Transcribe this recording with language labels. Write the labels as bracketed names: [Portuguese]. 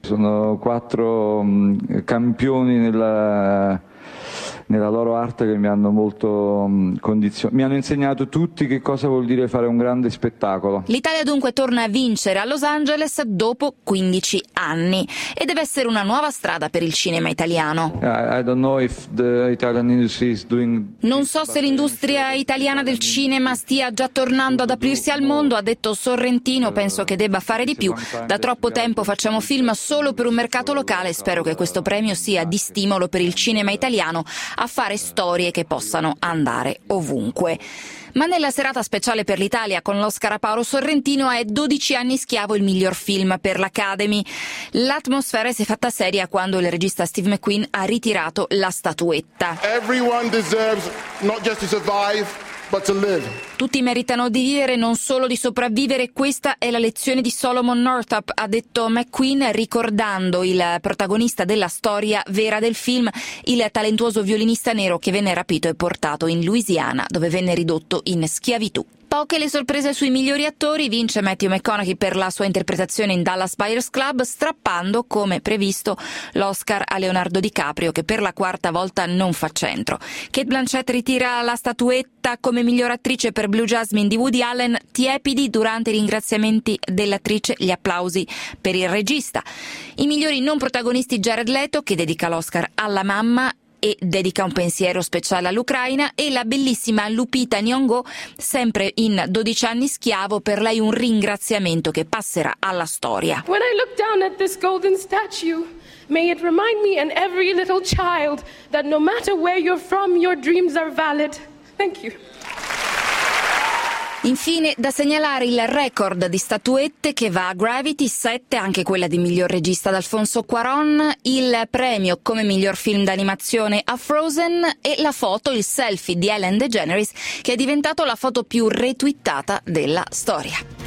[Italian] Sono quattro campioni nella loro arte che mi hanno molto condizionato, mi hanno insegnato tutti che cosa vuol dire fare un grande spettacolo. L'Italia dunque torna a vincere a Los Angeles dopo 15 anni e deve essere una nuova strada per il cinema italiano. [English] I don't know if the Italian industry is doing... [Italian] Non so se l'industria italiana del cinema stia già tornando ad aprirsi al mondo, ha detto Sorrentino. Penso che debba fare di più, da troppo tempo facciamo film solo per un mercato locale. Spero che questo premio sia di stimolo per il cinema italiano a fare storie che possano andare ovunque. Ma nella serata speciale per l'Italia con l'Oscar a Paolo Sorrentino è 12 anni schiavo il miglior film per l'Academy. L'atmosfera si è fatta seria quando il regista Steve McQueen ha ritirato la statuetta. [English] Everyone deserves not just to survive, but to live. [Italian] Tutti meritano di vivere, non solo di sopravvivere. Questa è la lezione di Solomon Northup, ha detto McQueen, ricordando il protagonista della storia vera del film, il talentuoso violinista nero che venne rapito e portato in Louisiana, dove venne ridotto in schiavitù. Poche le sorprese sui migliori attori. Vince Matthew McConaughey per la sua interpretazione in Dallas Buyers Club, strappando, come previsto, l'Oscar a Leonardo DiCaprio, che per la quarta volta non fa centro. Cate Blanchett ritira la statuetta come miglior attrice per Blue Jasmine di Woody Allen. Tiepidi durante i ringraziamenti dell'attrice, gli applausi per il regista. I migliori non protagonisti: Jared Leto, che dedica l'Oscar alla mamma e dedica un pensiero speciale all'Ucraina, e la bellissima Lupita Nyong'o, sempre in 12 anni schiavo, per lei un ringraziamento che passerà alla storia. [English] When I look down at this golden statue, may it remind me and every little child that no matter where you're from, your dreams are valid. Thank you. [Italian] Infine, da segnalare il record di statuette che va a Gravity, 7, anche quella di miglior regista ad Alfonso Cuarón, il premio come miglior film d'animazione a Frozen e la foto, il selfie di Ellen DeGeneres, che è diventato la foto più retweetata della storia.